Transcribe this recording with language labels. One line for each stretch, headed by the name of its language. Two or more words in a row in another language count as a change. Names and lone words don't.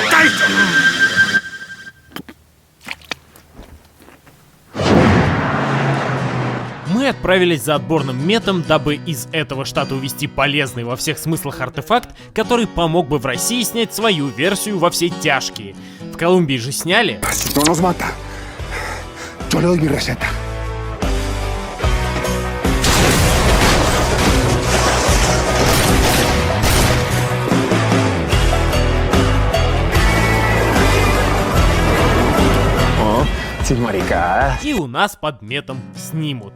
Russian: Мы отправились за отборным метом, дабы из этого штата увезти полезный во всех смыслах артефакт, который помог бы в России снять свою версию во все тяжкие. В Колумбии же сняли.
Spanish: Si no nos mata, yo le doy mi receta.
Russian: И у нас под метом снимут.